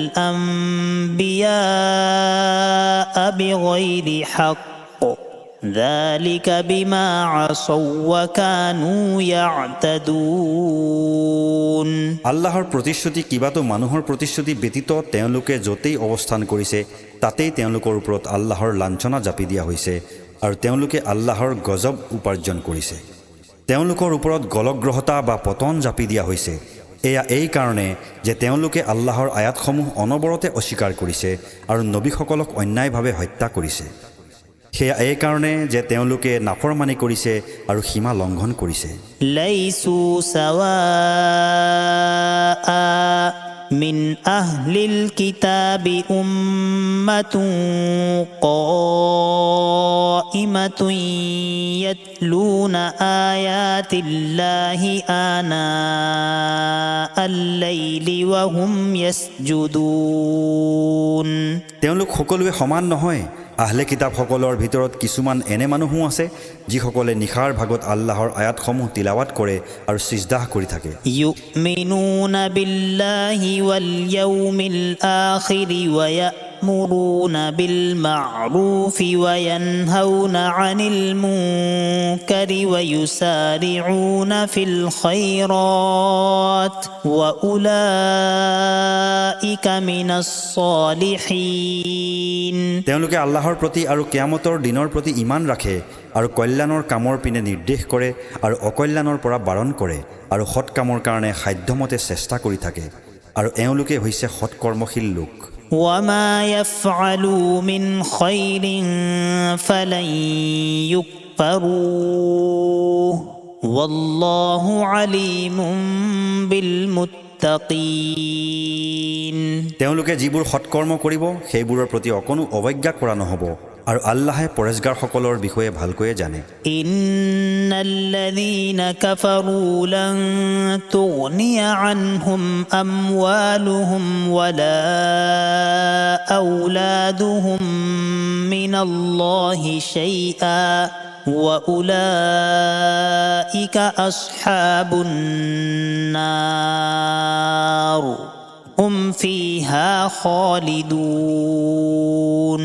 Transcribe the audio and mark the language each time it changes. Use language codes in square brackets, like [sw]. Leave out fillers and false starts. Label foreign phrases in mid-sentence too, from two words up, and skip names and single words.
[ar] الأنبياء بغير حق ذلك بما عصوا وكانوا يعتدون [as] আল্লাহৰ প্ৰতিশ্ৰুতি কিবাটো মানুহৰ প্ৰতিশ্ৰুতি ব্যতীত তেওঁলোকে যতেই অৱস্থান কৰিছে তাতেই তেওঁলোকৰ ওপৰত আল্লাহৰ লাঞ্ছনা জাপি দিয়া হৈছে আৰু তেওঁলোকে আল্লাহৰ গজব উপাৰ্জন কৰিছে তেওঁলোকৰ ওপৰত গলগ্ৰহতা বা পতন জাপি দিয়া হৈছে এয়া এই কাৰণে যে তেওঁলোকে আল্লাহৰ আয়াতসমূহ অনবৰতে অস্বীকাৰ কৰিছে আৰু নবীসকলক অন্যায়ভাৱে হত্যা কৰিছে সেয়া এই কাৰণে যে তেওঁলোকে নাফৰমানি কৰিছে আৰু সীমা লংঘন কৰিছে [ar] ليسوا سواء من أهل الكتاب أمة قائمة يتلون آيات الله آناء الليل وهم يسجدون [as] তেওঁলোক সকলোৱে সমান নহয় আহলে কিতাবসকলৰ ভিতৰত কিছুমান এনে মানুহো আছে যিসকলে নিশাৰ ভাগত আল্লাহৰ আয়াতসমূহ তিলাৱাত কৰে আৰু সিজদাহ কৰি থাকে [ar] يؤمنون بالله واليوم الآخر ويأمرون بالمعروف وينهون عن المنكر ويسارعون في الخيرات وأولئك من الصالحين [as] তেওঁলোকে আল্লাহৰ প্ৰতি আৰু কিয়ামতৰ দিনৰ প্ৰতি ঈমান ৰাখে আৰু কল্যাণৰ কামৰ পিনে নিৰ্দেশ কৰে আৰু অকল্যাণৰ পৰা বাৰণ কৰে আৰু সৎ কামৰ কাৰণে সাধ্যমতে চেষ্টা কৰি থাকে আৰু এওঁলোকে হৈছে সৎকৰ্মশীল লোক [ar] وما يفعلوا من خير فلن يكفروه والله عليم بالمتقين [as] তেওঁলোকে যিবোৰ সৎকৰ্ম কৰিব সেইবোৰৰ প্ৰতি অকণো অৱজ্ঞা কৰা নহব আৰু আল্লাহে পৰেজগাৰসকলৰ বিষয়ে ভালকৈ জানে [ar] إن الذين كفروا لن تغني عنهم أموالهم ولا أولادهم من الله شيئا وأولئك أصحاب النار هم فيها خالدون